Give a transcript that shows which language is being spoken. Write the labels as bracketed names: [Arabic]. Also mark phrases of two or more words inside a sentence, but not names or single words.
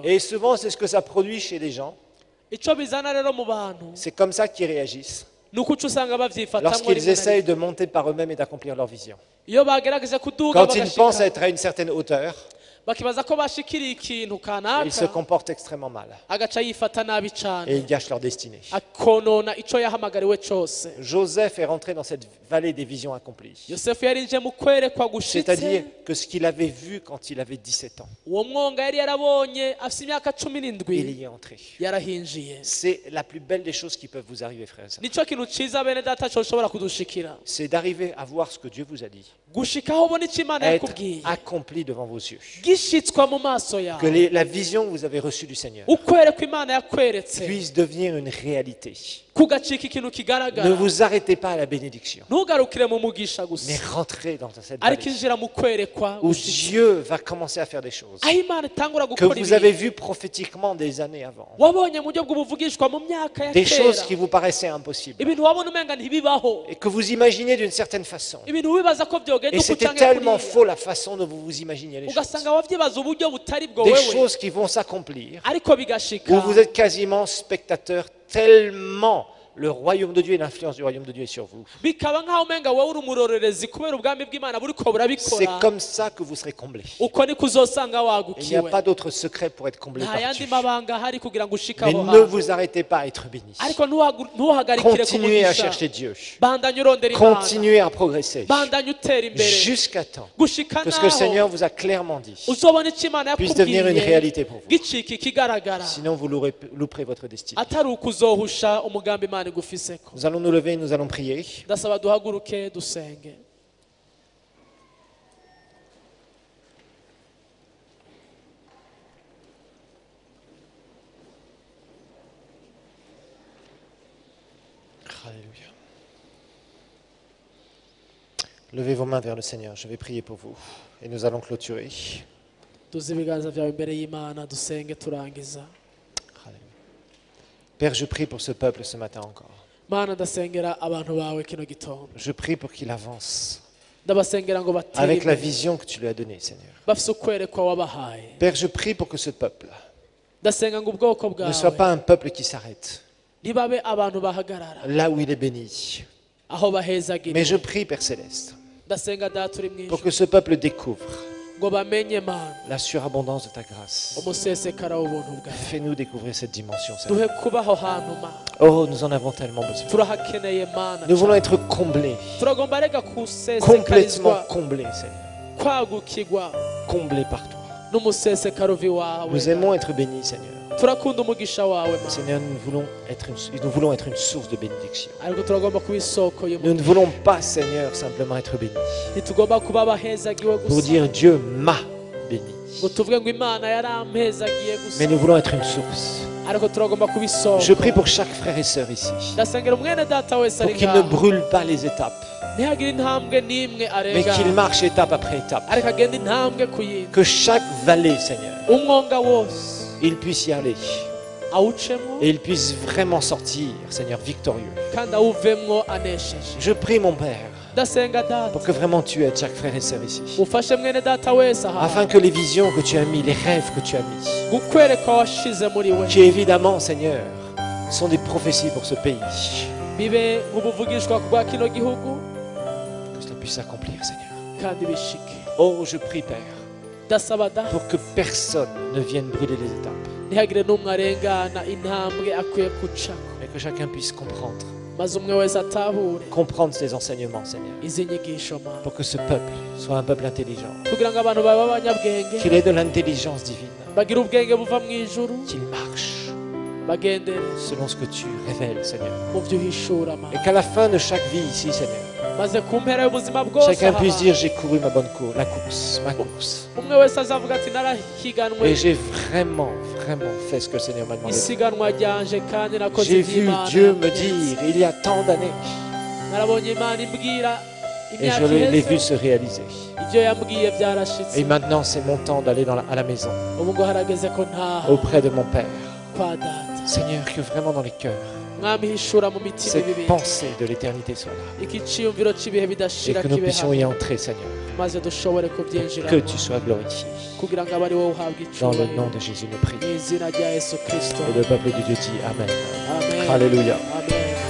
[French] Et souvent, c'est ce que ça produit chez les gens. [Rundi] icyo bizana rero mu bantu [French] C'est comme ça qu'ils réagissent [Rundi] ni uko uca usanga babyifatamwo [French] lorsqu'ils [Rundi] rimwe na [French] essayent [Rundi] rimwe. [French] de monter par eux-mêmes et d'accomplir leur vision. [Rundi] iyo bagerageje kuduga [French] Quand ils pensent [Rundi] bagashika [French] être à une certaine hauteur, [Rundi] bakibaza ko bashikiriye ikintu [French] ils se [Rundi] kanaka, [French] comportent extrêmement mal [Rundi] agaca yifata nabi [French] et [Rundi] cyane, [French] ils gâchent leur destinée. [Rundi] akonona icyo yahamagariwe cyose. [French] Joseph est rentré dans cette vallée des visions accomplies. [Rundi] yosefu yarinje mu kwerekwa [French] C'est-à-dire [Rundi] gushitse, [French] que ce qu'il avait vu quand il avait 17 ans, [Rundi] uwo mwonga yari yarabonye afite imyaka 17 [French] il y est entré. [Rundi] yarahinjiye. [French] C'est la plus belle des choses qui peuvent vous arriver, frères et sœurs. [Rundi] nicyo kintu cyiza bene data cyoshobora kudushikira, [French] C'est d'arriver à voir ce que Dieu vous a dit, [Rundi] gushikaho ubona icyo Imana [French] être [Rundi] yakubwiye [French] accompli devant vos yeux. [Rundi] gishitswa mu maso [French] Que [Rundi] yawe, [French] la vision que vous avez reçue du Seigneur [Rundi] ukwerekwa Imana yakweretse [French] puisse devenir une réalité. [Rundi] kugacika ikintu [French] Ne [Rundi] kigaragara. [French] vous arrêtez pas à la bénédiction, [Rundi] ntugarukire mu mugisha [French] mais [Rundi] gusa, [French] rentrez dans cette [Rundi] ariko [French] vallée [Rundi] injira mu kwerekwa [French] où [Rundi] gushitse, [French] Dieu va commencer à faire des choses [Rundi] aho Imana itangura [French] que [Rundi] gukora [French] vous avez [Rundi] ibintu [French] vues prophétiquement des années avant. [Rundi] wabonye mu buryo bw'ubuvugishwa mu myaka ya [French] Des choses [Rundi] kera, [French] qui vous paraissaient impossibles [Rundi] ibintu wabona umenga ntibibaho, [French] et que vous imaginiez d'une certaine façon. [Rundi] ibintu wibaza ko byogenda [French] Et [Rundi] uko [French] c'était [Rundi] canke [French] tellement [Rundi] kuriya, [French] faux la façon dont vous vous imaginiez les choses. [Rundi] ugasanga wavyibaza uburyo butari bwo [French] Des [Rundi] wewe, [French] choses qui vont s'accomplir, [Rundi] ariko bigashika [French] où vous êtes quasiment spectateur tellement le royaume de Dieu et l'influence du royaume de Dieu est sur vous. [Rundi] bikaba nk'aho umenga wowe uri umurorerezi kubera ubwami bw'Imana buriko [French] C'est [Rundi] burabikora. [French] comme ça que vous serez comblés. [Rundi] uko niko uzosanga [French] Il n'y a [Rundi] wagukiwe, [French] pas d'autre secret pour être comblé [Rundi] nta [French] par [Rundi] yandi [French] Dieu. [Rundi] mabanga ahari kugira ngo ushike [French] Mais [Rundi] aho [French] ne [Rundi] hantu. [French] vous arrêtez pas à être bénis. [Rundi] ariko ntuhagarikire [French] Continuez à [Rundi] kumugisha, [French] chercher Dieu. [Rundi] bandanye urondera Imana, [French] Continuez à progresser [Rundi] bandanye utera imbere [French] jusqu'à temps [Rundi] gushika [French] que ce que le [Rundi] naho [French] Seigneur vous a clairement dit [Rundi] uzobona icyo Imana [French] puisse devenir une [Rundi] yakubwiye [French] réalité pour vous. [Rundi] gicika ikigaragara, [French] Sinon, vous louperez votre destinée. [Rundi] atari ukuzohusha umugambi Imana igufiseko. [French] Nous allons nous lever et nous allons prier. [Rundi] ndasaba duhaguruke dusenge. [French] Alléluia. Levez vos mains vers le Seigneur. Je vais prier pour vous. Et nous allons clôturer. [Rundi] duze ibiganza byawe imbere y'Imana dusenge turangiza. [French] Alléluia. Père, je prie pour ce peuple ce matin encore. [Rundi] Mana, ndasengera abantu bawe kino gitondo, [French] Je prie pour qu'il avance [Rundi] ndabasengera ngo batere [French] avec la [Rundi] imbere, [French] vision que tu lui as donnée, Seigneur. [Rundi] bafise ukwerekwa wabahaye. [French] Père, je prie pour que ce peuple [Rundi] ndasenga ngo ubwoko [French] ne soit [Rundi] bwawe [French] pas un peuple qui s'arrête [Rundi] ntibabe abantu bahagarara [French] là où il est béni. [Rundi] aho bahezagira. [French] Mais je prie, Père Céleste, [Rundi] ndasenga data uri [French] pour [Rundi] mwijuru [French] que ce peuple découvre [Rundi] ngo bamenye Mana [French] la surabondance de ta grâce. [Rundi] umusesekara w'ubuntu bwawe. [French] Fais-nous découvrir cette dimension, Seigneur. [Rundi] duhe kuba aho hantu Mana, [French] Oh, nous en avons tellement besoin. [Rundi] turahakeneye Mana. [French] Nous voulons être comblés, [Rundi] turagomba rega [French] complètement [Rundi] kusesekarizwa [French] comblés, Seigneur. [Rundi] kwagukirwa [French] Comblés par toi. [Rundi] n'umusesekaro wawe. [French] Nous aimons être bénis, Seigneur. [Rundi] turakunda umugisha wawe Mana, [French] Seigneur, nous voulons être une source de bénédiction. [Rundi] ariko turagomba kuba isoko [French] Nous ne [Rundi] y'umugisha. [French] voulons pas, Seigneur, simplement être bénis. [Rundi] ntitugomba kuba abahezagiwe [French] Pour [Rundi] gusa [French] dire Dieu m'a béni. [Rundi] ngo tuvuge ngo Imana yarampezagiye gusa, [French] Mais nous voulons être une source. [Rundi] ariko turagomba kuba isoko. [French] Je prie pour chaque frère et sœur ici. [Rundi] ndasengera umwene data wese [French] Pour [Rundi] ari [French] qu'il ne [Rundi] ngaho, [French] brûle pas les étapes, [Rundi] ntihagire intambwe n'imwe [French] mais [Rundi] arenga, [French] qu'il marche étape après étape. [Rundi] ariko agenda intambwe ku yindi. [French] Que chaque vallée, Seigneur, [Rundi] umwonga wose [French] il puisse y aller. [Rundi] awucemo [French] Et il puisse vraiment sortir, Seigneur, victorieux. [Rundi] kandi awuvemwo anesheje. [French] Je prie, mon Père, [Rundi] ndasenga data [French] pour que vraiment tu aides chaque frère et sœur ici. [Rundi] ufashe mwene data wese aha [French] Afin que les visions que tu as mis, les rêves que tu as mis, [Rundi] gukwereka washize muri we [French] qui évidemment, Seigneur, sont des prophéties pour ce pays, [Rundi] bibe nk'ubuvugishwa bwa kino gihugu [French] que cela puisse s'accomplir, Seigneur. [Rundi] kandi bishike [French] Oh, je prie, Père, [Rundi] ndasaba data [French] pour que personne ne vienne brûler les étapes, [Rundi] ntihagire n'umwe arengana intambwe akwiye gucako [French] mais que chacun puisse [Rundi] maze umwe wese atahure [French] comprendre ces enseignements, Seigneur, [Rundi] izi nyigisho mana [French] pour que ce peuple soit un peuple intelligent, [Rundi] kugira ngo abantu babe abanyabwenge [French] qu'il ait de l'intelligence divine, [Rundi] bagire ubwenge buva mu ijuru [French] qu'il marche [Rundi] bagendere [French] selon ce que tu révèles, Seigneur. [Rundi] mu byo uhishura [French] Et [Rundi] mana [French] qu'à la fin de chaque vie ici, Seigneur, [Rundi] maze ku mpera y'ubuzima bwose [French] chacun [Rundi] aha [French] puisse [Rundi] hantu, [French] dire j'ai couru ma bonne course, ma course. [Rundi] umwe wese azavuga ati narahiganwe [French] Et j'ai vraiment fait ce que le Seigneur m'a demandé. [Rundi] isiganwa ryanje kandi nakoze [French] J'ai vu [Rundi] iby'Imana [French] Dieu me [Rundi] yambwiye. [French] dire il y a tant d'années [Rundi] narabonye imana imbwira [French] et [Rundi] imyaka [French] je l'ai [Rundi] iheze [French] vu se réaliser. [Rundi] ibyo yambwiye byarashitse [French] Et maintenant c'est mon temps d'aller à la maison [Rundi] ubu ngo harageze ko ntaha [French] auprès de mon Père. [Rundi] kwa data [French] Seigneur, que vraiment dans les cœurs, [Rundi] mwami hishura mu mitima [French] cette [Rundi] ibibi [French] pensée de l'éternité soit là. [Rundi] iki ciyumviro cy'ibihe [French] Et [Rundi] bidashira [French] que nous [Rundi] kibe [French] puissions y [Rundi] hano [French] entrer, Seigneur. [Rundi] maze dushobore [French] Que [Rundi] kubyinjiramo [French] tu sois glorifié. [Rundi] kugira ngo abe ari wowe uhabwa [French] Dans le [Rundi] icyubahiro [French] nom de Jésus, nous [Rundi] mu [French] prions. [Rundi] izina rya yesu kirisito [French] Et le peuple de Dieu dit Amen. [Rundi] amen [French] Alléluia. [Rundi] amen